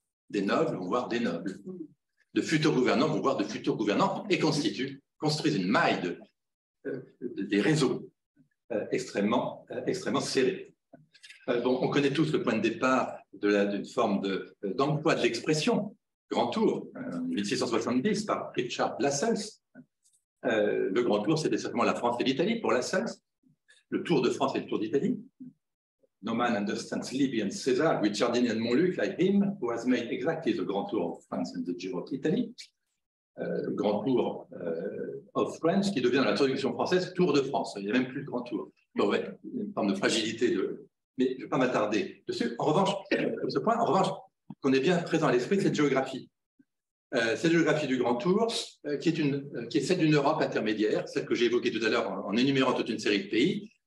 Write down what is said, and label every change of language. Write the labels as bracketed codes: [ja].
[fr] Des nobles vont voir des nobles. De futurs gouvernants vont voir de futurs gouvernants et construisent une maille des réseaux extrêmement serrés. On connaît tous le point de départ d'une forme d'emploi de l'expression Grand Tour, en 1670, par Richard Lascelles. Le Grand Tour, c'était certainement la France et l'Italie pour Lascelles. Le Tour de France et le Tour d'Italie. [en] No man understands Libyan Caesar, Guicciardini and Montluc, like him, who has made exactly the Grand Tour of France and the Giro of Italy. [fr] Le [en] Grand Tour of France, [fr] qui devient dans la traduction française Tour de France. Il n'y a même plus de Grand Tour. Bon, ouais, une forme de fragilité, mais je ne vais pas m'attarder dessus. En revanche, sur ce point, en revanche, qu'on est bien présent à l'esprit de cette géographie. Cette géographie du Grand Tour, qui est celle d'une Europe intermédiaire, celle que j'ai évoquée tout à l'heure en énumérant toute une série de pays.